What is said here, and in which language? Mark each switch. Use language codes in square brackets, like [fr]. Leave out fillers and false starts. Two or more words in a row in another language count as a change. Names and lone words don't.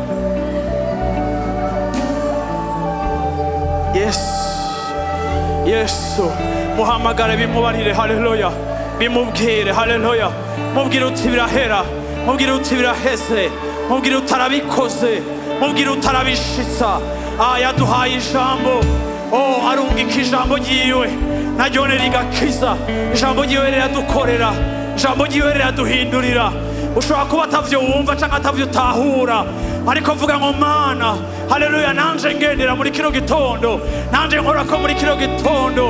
[rn] Yesu muhamagare, bimubarire. Haleluya, bimubwire. Haleluya, mubwire uti birahera, mubwire uti biraheze, mubwire utarabikoze, mubwire utarabishitsa. Yaduhaye ijambo, arungika ijambo ryiwe naryo rigakiza. Ijambo ryiwe riradukorera, ijambo ryiwe riraduhindurira. Ushobora kuba atavyo wumva cyangwa atavyo utahura, ariko vuga ngo Mana, haleluya, nanje ngendera muri kino gitondo, nanje nkora ko muri kino gitondo.